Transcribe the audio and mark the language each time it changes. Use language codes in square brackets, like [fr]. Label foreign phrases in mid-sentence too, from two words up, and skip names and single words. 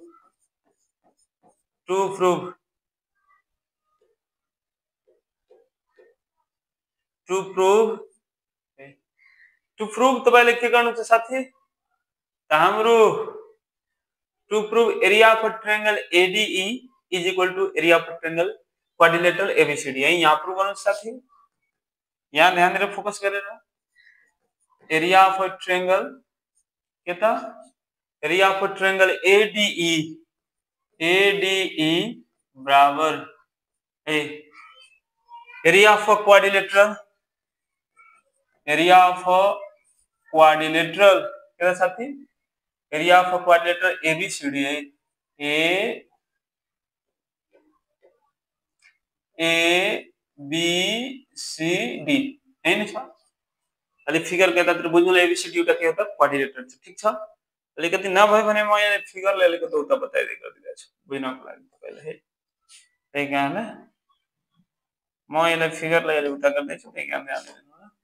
[ne] तपाईले के गर्नु छ साथी त हाम्रो [en] to prove area of triangle ADE is equal to area of triangle quadrilateral ABCD [ne] है यहाँ प्रूभ गर्नु साथी यहाँ ध्यान दिएर फोकस गरेर [en] area of triangle [ne] के त [en] area of triangle ADE बराबर a area of quadrilateral [ne] क्या साथी [en] area of quadrilateral ABCD है ABCD [ne] है नि छ अलि फिगर के त बुझ्नुलाई ABCD एउटा के हो त क्वाड्रिलेटरल छ ठीक छ अलिकति नभए भने म यहाँ फिगरले अलिकति उता बताइदिएको छु बुझ्नको लागि तपाईलाई है त्यही कारण म यसलाई फिगरलाई अहिले उता गर्दैछु त्यही कारण ध्यान दिनु होला।